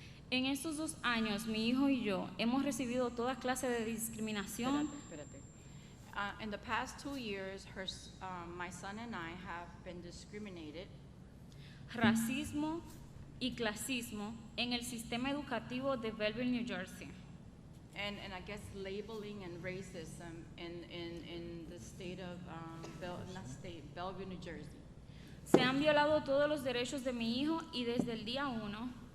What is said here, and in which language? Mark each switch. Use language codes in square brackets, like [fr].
[es] En estos 2 años, mi hijo y yo hemos recibido toda clase de discriminación. Espérate. [en] In the past 2 years, my son and I have been discriminated. [es] Racismo y clasismo en el sistema educativo de Belleville, New Jersey. [en] And I guess labeling and racism in the state of, Belleville, New Jersey. [es] Se han violado todos los derechos de mi hijo y desde el día 1,